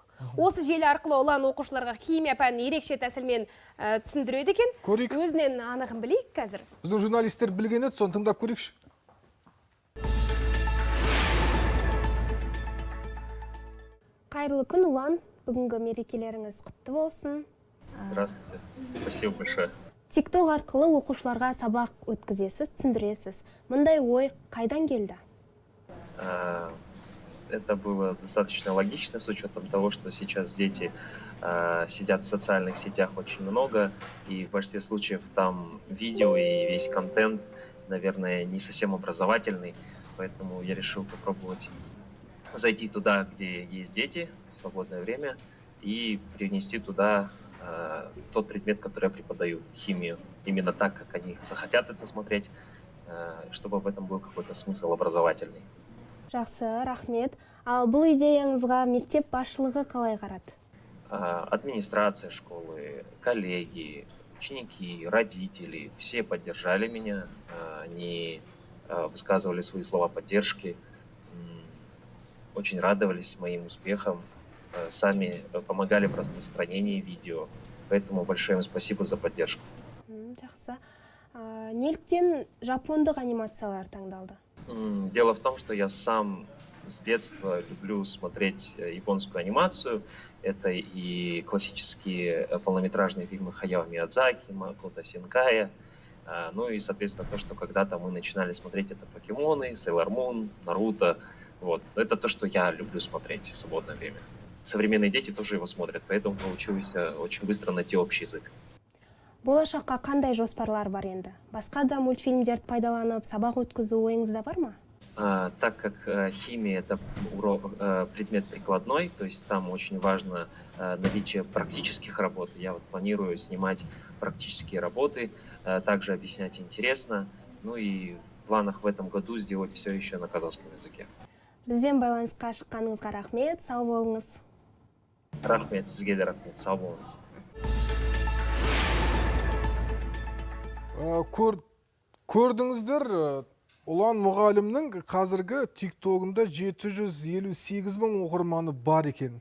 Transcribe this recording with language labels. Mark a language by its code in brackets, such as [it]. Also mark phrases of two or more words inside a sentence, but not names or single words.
[kk] Осы желі арқылы Ұлан оқушыларға химия пәнін ерекше тәсілмен түсіндіреді екен. Көрейік. Өзінен анығын білейік қазір. Біздің журналистер білген еді, соны тыңдап көрейікші. Қайырлы күн, Ұлан. Бүгінгі мерекелеріңіз құтты болсын. [ru] Здравствуйте. Спасибо большое. [kk] TikTok арқылы оқушыларға сабақ өткізесіз, түсіндіресіз. Мұндай ой қайдан келді? [ru] Это было достаточно логично, с учетом того, что сейчас дети сидят в социальных сетях очень много, и в большинстве случаев там видео и весь контент, наверное, не совсем образовательный, поэтому я решил попробовать зайти туда, где есть дети в свободное время, и привнести туда тот предмет, который я преподаю, химию, именно так, как они захотят это смотреть, чтобы в этом был какой-то смысл образовательный. [kk] Жақсы, рахмет. Ал бұл идеяңызға мектеп басшылығы қалай қарады? [ru] Администрация школы, коллеги, ученики, родители, все поддержали меня, они высказывали свои слова поддержки, очень радовались моим успехам, сами помогали в распространении видео, поэтому большое им спасибо за поддержку. [kk] Жақсы. Неліктен жапондық анимациялар таңдалды? [ru] Дело в том, что я сам с детства люблю смотреть японскую анимацию. Это и классические полнометражные фильмы Хаяо Миядзаки, Макото Синкая. Ну и, соответственно, то, что когда-то мы начинали смотреть, это покемоны, Sailor Moon, Наруто. Вот. Это то, что я люблю смотреть в свободное время. Современные дети тоже его смотрят, поэтому получилось очень быстро найти общий язык. [kk] Болашаққа қандай жоспарлар бар енді? Басқа да мультфильмдерді пайдаланып, сабақ өткізу ойыңызда бар ма? [ru] Так как химия – это предмет прикладной, то есть там очень важно наличие практических работ, я вот планирую снимать практические работы, также объяснять интересно, ну и в планах в этом году сделать все еще на казахском языке. [kk] Бізбен байланысқа шыққаныңызға рахмет, сау болыңыз. Рахмет, сізге де рахмет, сау болыңыз. Көрдіңіздер, Ұлан мұғалімнің қазіргі TikTok'ында 758 мың оқырманы бар екен.